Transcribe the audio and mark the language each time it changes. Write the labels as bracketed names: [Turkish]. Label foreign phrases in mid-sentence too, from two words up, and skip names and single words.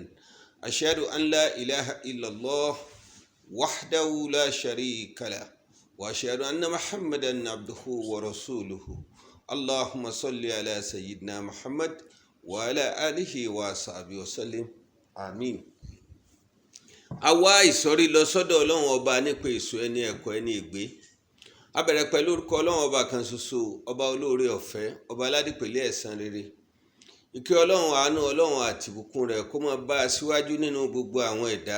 [Arabic] أشهد أن لا إله إلا الله وحده لا شريك له وأشهد أن محمدا عبده ورسوله. اللهم صل على سيدنا محمد وعلى آله وصحبه وسلم آمين. [Yoruba] àwa ìsọ̀rí lọ sọ́dọ̀ Ọlọ́run ọba nípa èso ẹni ẹ̀kọ́ ẹni ègbé. A bẹ̀rẹ̀ pẹ̀lú orúkọ Ọlọ́run ọba kan ṣoṣo, ọba olóore ọ̀fẹ́, ọba aládìpẹ̀lẹ́ ẹ̀san rere. Ìkẹ́ Ọlọ́run, àánú Ọlọ́run àti ìbùkún rẹ̀ kó máa bá a síwájú nínú gbogbo àwọn ẹ̀dá.